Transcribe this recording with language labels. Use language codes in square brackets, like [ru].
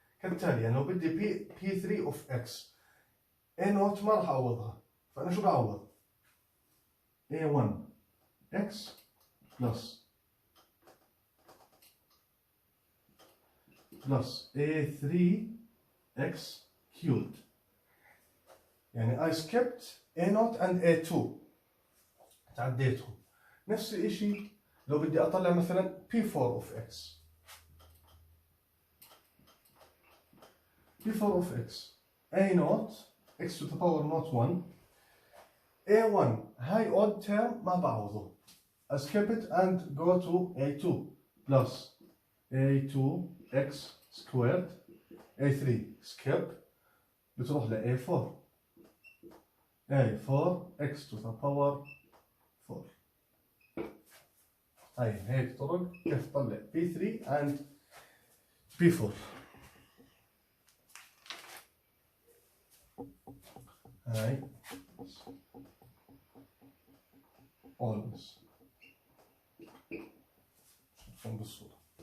[ar] كالتالي يعني لو بدي P3 of X A0 ما راح أعوضها، فأنا شو بعوض؟ [en] A1 X plus A3 X cubed. [ar] يعني [en] I skipped A0 and A2، [ar] تعديتهم. نفس الاشي لو بدي اطلع مثلا P4 of X. [en] P4 of X A0 X to the power not 1 A1 [ar] هاي [en] odd term [ar] ما بعوضه، [en] I skip it and go to A2 plus A2 X squared A3 skip [ar] بتروح ل [en] A4 A4 X to the power 4. [ar] هاي هيك طرق كيف تطلع P3 and P4. هاي always شوفون بالصورة.